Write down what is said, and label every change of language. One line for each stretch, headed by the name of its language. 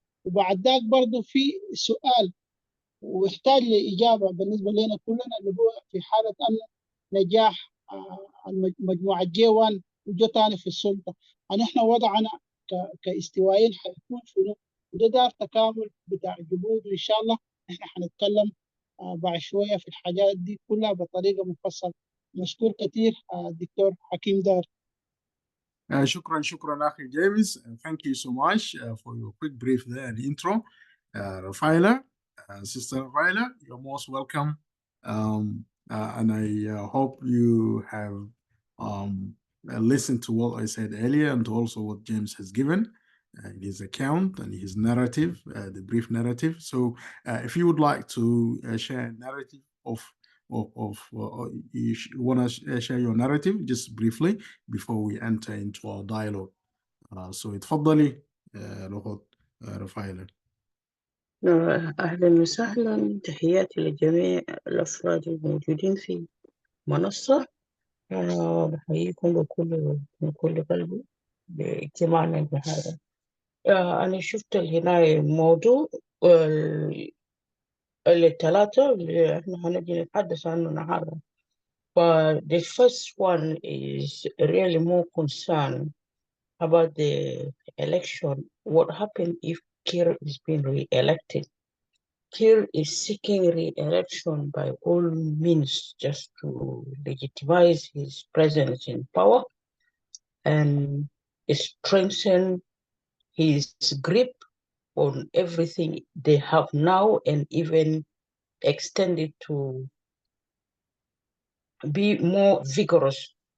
Arabic: وبعد ذاك برضه في سؤال ويحتاج لإجابة بالنسبة لنا كلنا، اللي هو في حالة أن نجاح مجموعة J1 وجو تاني في السلطة، نحن وضعنا كاستوائيين حيكون شنو؟ وده دار تكامل بتاع جهود، وإن شاء الله نحن حنتكلم بعد شوية في الحاجات دي كلها بطريقة مفصلة. مشكور كثير دكتور حكيم دار. شكرا أخي جيمس.
English: Thank you so much for your quick brief there and intro. Rafaela, Sister Rafaela, you're most welcome. And I hope you have listened to what I said earlier and also what James has given in his account and his narrative, the brief narrative. So if you would like to share a narrative of you want to share your narrative just briefly before we enter into our dialogue.
Arabic: So اتفضلي لغة رفايلة. أهلا وسهلا، تحياتي لجميع الأفراد الموجودين في منصة. أنا بحييكم من كل قلبي باجتماعنا هذا. أنا شفت هنا موضوع الثلاثة اللي إحنا هنجي نتحدث عنه النهاردة.
English: The first one is really more concerned about the election. What happened if Kiir is being re-elected? Kiir is seeking re-election by all means just to legitimize his presence in power and strengthen his grip on everything they have now and even extend it to be more vigorous.